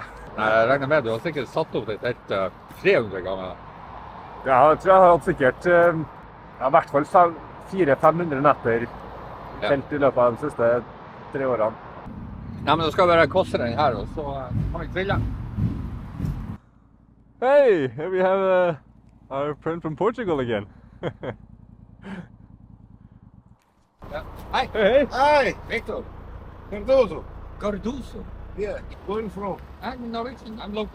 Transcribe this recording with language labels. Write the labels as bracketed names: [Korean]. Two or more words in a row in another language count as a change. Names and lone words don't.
[Norwegian] Nei, jeg regner med du har sikkert satt opp det teltet 300 ganger. Ja, jeg tror jeg har hatt sikkert i hvert fall 400-500 netter Ja. telt i løpet av de siste 3 årene. Nei, men da skal vi bare koste den her, og så kan vi grille. [English] Hey, here we have our friend from Portugal again. [Norwegian] Ja. Hei. [English] Hey, Hi, Victor. Cardoso. Cardoso. Yeah, where you from? I'm Norwegian. I'm local.